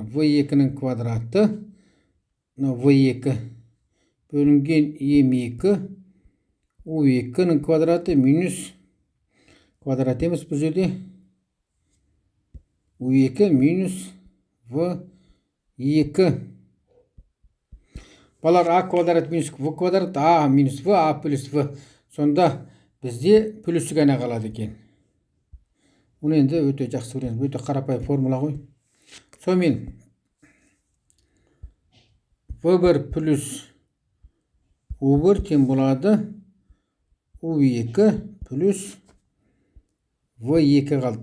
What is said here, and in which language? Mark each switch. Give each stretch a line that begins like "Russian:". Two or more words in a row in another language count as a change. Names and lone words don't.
Kazakh: v2-нің квадраты v2 бөлінген m2 u2-нің квадраты минус квадрат емес бұл жерде u2 минус v2. Балар а квадрат минус в квадрат а минус в а плюс в. Сонда бізде плюс ғана қалады екен. Оны енді өте жақсы көреміз. Өте қарапайым формула ғой. Сонымен v1 плюс u1 тең болады u2 плюс v2 қалды.